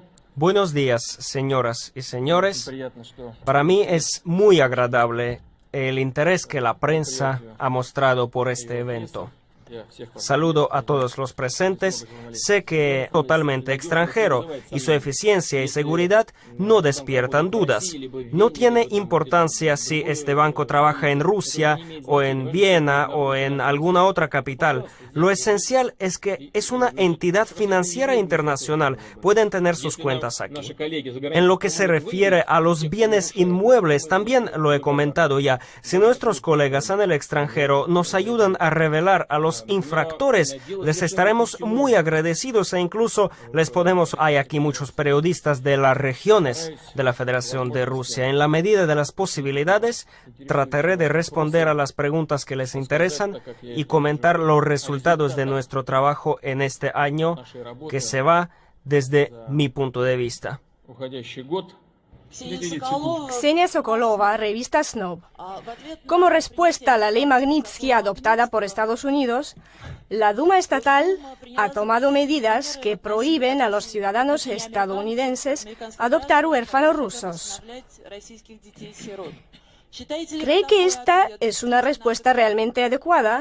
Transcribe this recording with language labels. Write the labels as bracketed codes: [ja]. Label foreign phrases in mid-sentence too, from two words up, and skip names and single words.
[es] Buenos días, señoras y señores. [ru] Приятно, что [es] Para mí es muy agradable el interés que la prensa ha mostrado por este evento. [ru] я всех вас [es] Saludo a todos los presentes. Sé que es totalmente extranjero y su eficiencia y seguridad no despiertan dudas. No tiene importancia si este banco trabaja en Rusia o en Viena o en alguna otra capital. Lo esencial es que es una entidad financiera internacional. Pueden tener sus cuentas aquí. [ru] наши коллеги за [es] En lo que se refiere a los bienes inmuebles, también lo he comentado ya. Si nuestros colegas en el extranjero nos ayudan a revelar a los infractores, les estaremos muy agradecidos e incluso les podemos... Hay aquí muchos periodistas de las regiones de la Federación de Rusia. En la medida de las posibilidades, trataré de responder a las preguntas que les interesan y comentar los resultados de nuestro trabajo en este año que se va desde mi punto de vista. [ru] уходящий год. [es] Ksenia Sokolova, revista Snob. Como respuesta a la ley Magnitsky adoptada por Estados Unidos, la Duma estatal ha tomado medidas que prohíben a los ciudadanos estadounidenses adoptar huérfanos rusos. ¿Cree que esta es una respuesta realmente adecuada?